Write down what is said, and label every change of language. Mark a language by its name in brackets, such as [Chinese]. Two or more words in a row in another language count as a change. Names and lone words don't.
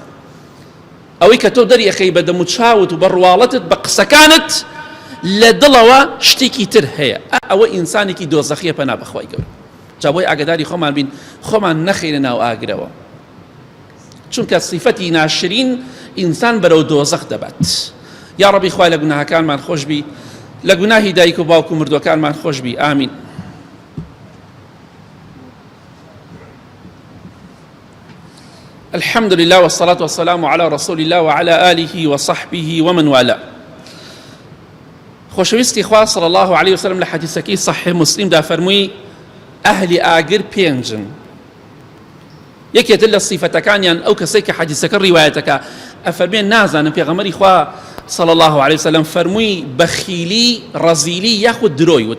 [Central Kurdish] ئەوەی کە تۆ دەریەخەی بە دەم و چاوت و بە ڕواڵەتت بە قسەکانت لە دڵەوە شتێکی تر هەیە، ئەوە ئینسانێکی دۆزەخیە پەنا بەخوای گەورە. جا بۆی ئاگاداری خۆمان بین، خۆمان نەخەینە ناو ئاگرەوە، چونکە صیفەتی ناشرین ئینسان بەرەو دۆزەخ دەبات. یا ڕەبی خوای لە گوناهەکانمان خۆش بی، لە گوناهی دایک و باوک و مردوەکانمان خۆش بی. ئامین. [Arabic] الحمد لله والصلاة والسلام على رسول الله وعلى آله وصحبه ومن والاه. [Central Kurdish] خۆشەویستی خوا [Arabic] صلی الله عليه وسلم [Central Kurdish] لە حەدیثەکەی صحیح مسلم دا فەرمووی ئەهلی ئاگر پێنجن. یەکێتر لە صیفەتەکانیان ئەو کەسەی کە حەدیثەکە ڕیوایەتەکە ئەفەرمێن نازانم پێغەمبەری خوا [Arabic] صلی الله عليه وسلم [Central Kurdish] فەرمووی بەخیلی، ڕەزیلی یاخود درۆی وت.